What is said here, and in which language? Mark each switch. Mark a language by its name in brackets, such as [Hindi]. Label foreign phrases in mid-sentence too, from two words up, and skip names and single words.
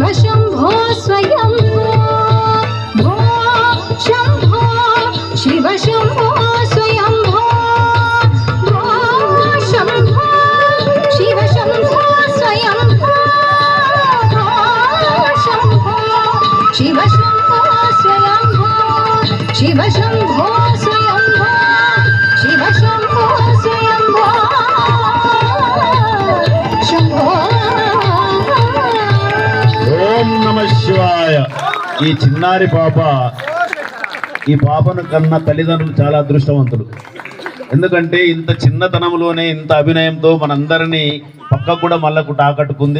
[Sanskrit] शंभो स्वयंभो भो शंभो शिव शंभो स्वयंभो भो शंभो शिव शंभो स्वयंभो भो शंभो शिव शंभो स्वयंभो शिव शंभो स्वयंभो शिव शंभो स्वयंभो शंभो ఓం నమ శివాయ. [Telugu] ఈ చిన్నారి పాప, ఈ పాపను కన్న తల్లిదండ్రులు చాలా అదృష్టవంతులు. ఎందుకంటే ఇంత చిన్నతనంలోనే ఇంత అభినయంతో మనందరినీ పక్కకు కూడా మళ్ళకు తాకట్టుకుంది.